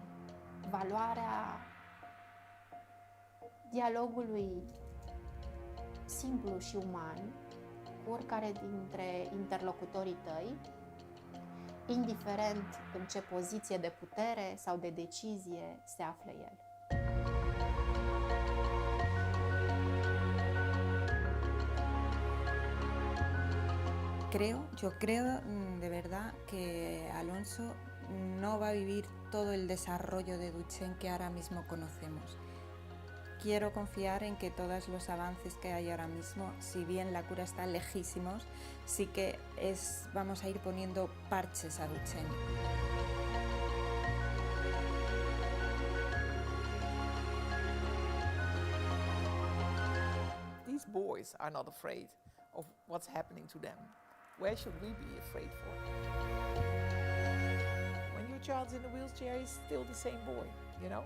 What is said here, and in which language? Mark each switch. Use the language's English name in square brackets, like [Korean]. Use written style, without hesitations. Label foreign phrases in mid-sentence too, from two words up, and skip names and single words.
[Romanian] Valoarea dialogului simplu și uman cu oricare dintre interlocutorii tăi, indiferent în ce poziție de putere sau de decizie se află el. [Spanish] Yo creo de verdad que Alonso no va a vivir todo el desarrollo de Duchenne que ahora mismo conocemos. Quiero confiar en que todos los avances que hay ahora mismo, si bien la cura está lejísimos, sí que vamos a ir poniendo parches a Duchenne. [English] These boys are not afraid of what's happening to them. Where should we be afraid for? When your child's in a wheelchair, he's still the same boy, you know?